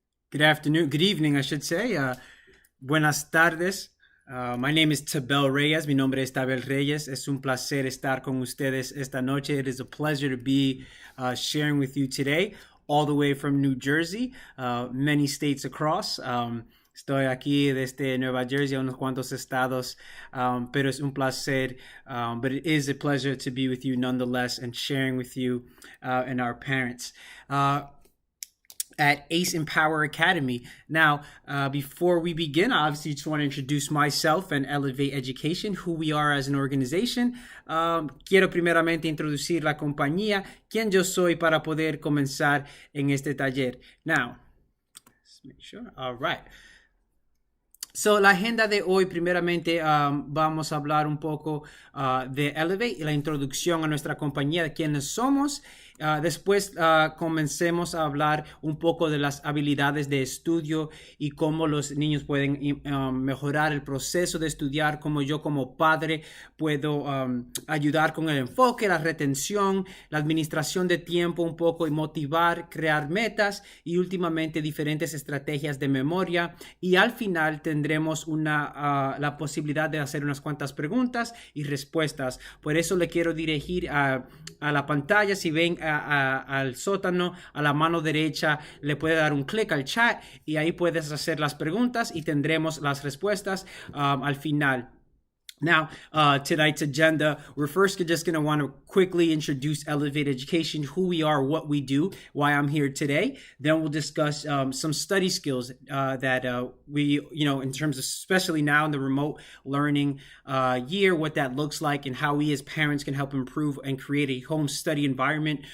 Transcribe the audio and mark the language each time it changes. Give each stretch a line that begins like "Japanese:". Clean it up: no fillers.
English: Good afternoon, good evening, I should say.
Spanish: Buenas tardes.
English: My name is Tabel Reyes.
Spanish: Mi nombre es Tabel Reyes. Es un placer estar con ustedes esta noche.
English: It is a pleasure to be sharing with you today, all the way from New Jersey, many states across.
Spanish: Estoy aquí desde Nueva Jersey, unos cuantos estados, pero es un placer,
English: but it is a pleasure to be with you nonetheless and sharing with you and our parents. At Ace Empower Academy. Now, before we begin, I obviously just want to introduce myself and Elevate Education, who we are as an organization.
Spanish: Quiero primeramente introducir la compañía, quién yo soy para poder comenzar en este taller.
English: Now, let's make sure. All right.
Spanish: So, la agenda de hoy, primeramente, vamos a hablar un poco de Elevate y la introducción a nuestra compañía, de quiénes somos. Después comencemos a hablar un poco de las habilidades de estudio y cómo los niños pueden mejorar el proceso de estudiar, cómo yo como padre puedo ayudar con el enfoque, la retención, la administración de tiempo un poco y motivar, crear metas y últimamente diferentes estrategias de memoria. Y al final tendremos la posibilidad de hacer unas cuantas preguntas y respuestas. Por eso le quiero dirigir a la pantalla. Si ven al sótano, a la mano derecha, le puede dar un clic al chat y ahí puedes hacer las preguntas y tendremos las respuestas al final.
English: Now, tonight's agenda, we're first just going to want to quickly introduce Elevate Education, who we are, what we do, why I'm here today. Then we'll discuss some study skills that we, in terms of, especially now in the remote learning year, what that looks like and how we as parents can help improve and create a home study environment.